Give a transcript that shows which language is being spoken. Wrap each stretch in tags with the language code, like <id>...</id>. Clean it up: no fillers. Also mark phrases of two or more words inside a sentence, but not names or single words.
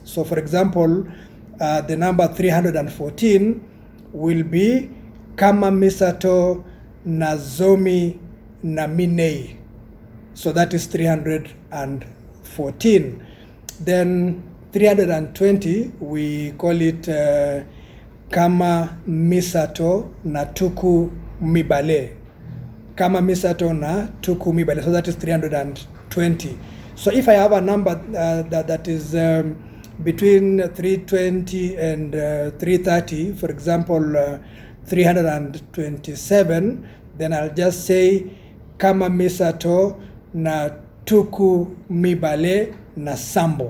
<en>So for example, the number 314 will be</en> <ln>Kama Misato Nazomi Naminei.</ln> <en>So that is 314. Then 320, we call it</en> <ln>Kama Misato na Tuku Mibale. Kama Misato na Tuku Mibale.</ln> <en>So that is 320. So if I have a number that is between 320 and 330, for example, 327, then I'll just say</en> <ln>Kama Misato na Tuku Mibale na Sambo.</ln>